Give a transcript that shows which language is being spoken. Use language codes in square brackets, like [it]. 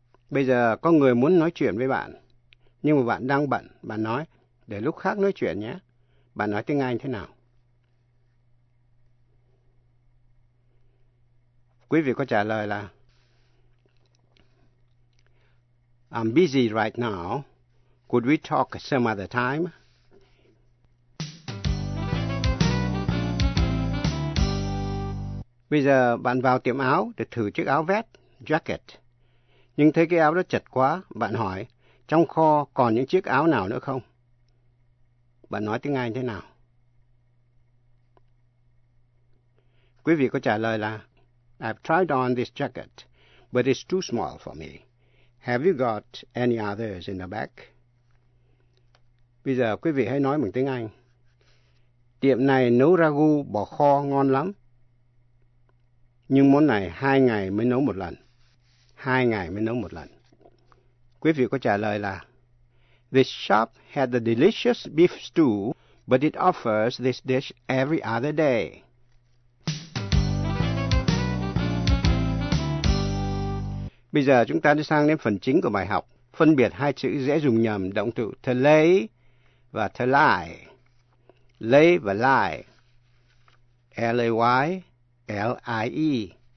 [vi] Bây giờ có người muốn nói chuyện với bạn, nhưng mà bạn đang bận. Bạn nói, để lúc khác nói chuyện nhé. Bạn nói tiếng Anh thế nào? Quý vị có trả lời là [en] I'm busy right now. Could we talk some other time? [vi] Bây giờ bạn vào tiệm áo để thử chiếc áo vest, jacket. Nhưng thấy cái áo đó chật quá, bạn hỏi, trong kho còn những chiếc áo nào nữa không? Bạn nói tiếng Anh thế nào? Quý vị có trả lời là [en] I've tried on this jacket, but it's too small for me. Have you got any others in the back? [vi] Bây giờ quý vị hãy nói bằng tiếng Anh. Tiệm này nấu ragu bò kho ngon lắm. Nhưng món này 2 ngày mới nấu một lần. 2 ngày mới nấu một lần. Quý vị có trả lời là [en] this shop had the delicious beef stew, but it offers this dish every other day. [vi] Bây giờ chúng ta đi sang đến phần chính của bài học, phân biệt hai chữ dễ dùng nhầm động từ to lay và to lie. Lay và lie. L-A-Y, L-I-E.